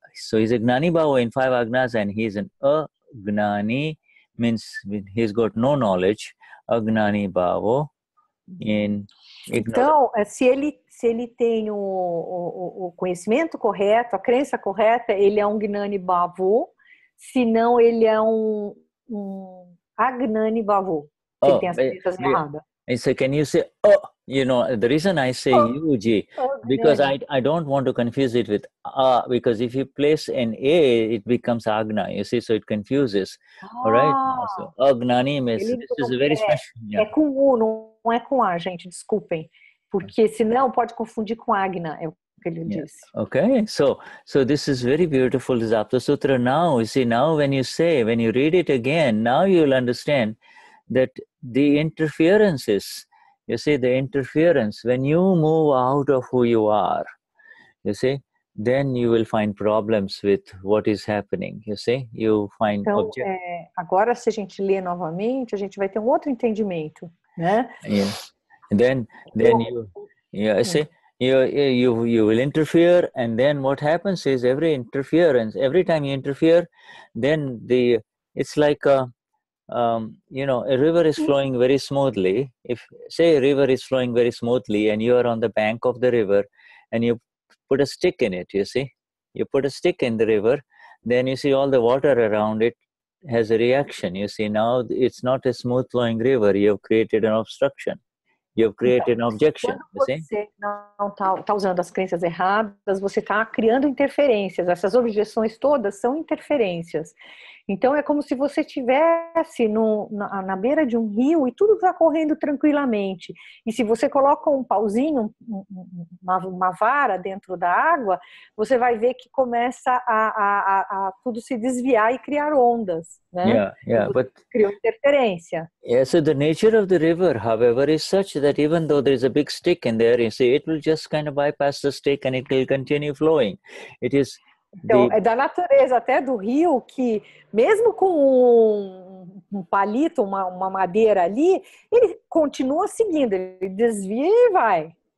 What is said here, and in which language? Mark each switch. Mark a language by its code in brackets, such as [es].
[en] So he's a Gnani Bhavo in 5 Agnas, and he's an Gnani, means he's got no knowledge, Gnani Bhavo. [pt] Então, se ele tem o conhecimento correto, a crença correta, ele é um Gnani Bhavo, se não, ele é um Agnani Bhavo. Ele tem as crenças erradas. [en] So can you say, the reason I say UG, because I don't want to confuse it with because if you place an A, it becomes Agna, you see, so it confuses. All right? So, Agnani means, this is a very special. [pt] É com U, não é com A, gente, desculpem. Porque senão pode confundir com Agna, é o que ele disse. [en] Okay, so this is very beautiful, this Aptasutra. Now, you see, when you read it again, now you'll understand that the interferences, you see, when you move out of who you are, you see, then you will find problems with what is happening, you see, you find [pt] agora, se a gente lê novamente, a gente vai ter outro entendimento, né? [en] Yeah. Then you see, you will interfere, and then what happens is every time you interfere, then it's like a river is flowing very smoothly. If, say, a river is flowing very smoothly and you are on the bank of the river and you put a stick in it, you see. You put a stick in the river, then you see all the water around it has a reaction. You see, now it's not a smooth flowing river. You have created an obstruction. You have created an objection. [pt] Quando você não está usando as crenças erradas, você está criando interferências. Essas objeções todas são interferências. Então, é como se você estivesse na beira de um rio e tudo está correndo tranquilamente. E se você coloca um pauzinho, uma vara dentro da água, você vai ver que começa a tudo se desviar e criar ondas. Né? [en] But [pt] criou interferência. [en] So the nature of the river, however, is such that even though there is a big stick in there, you see, it will just kind of bypass the stick and it will continue flowing. It is [pt] Então, é da natureza até do rio que, mesmo com um palito, uma madeira ali, ele continua seguindo, ele desvia e vai.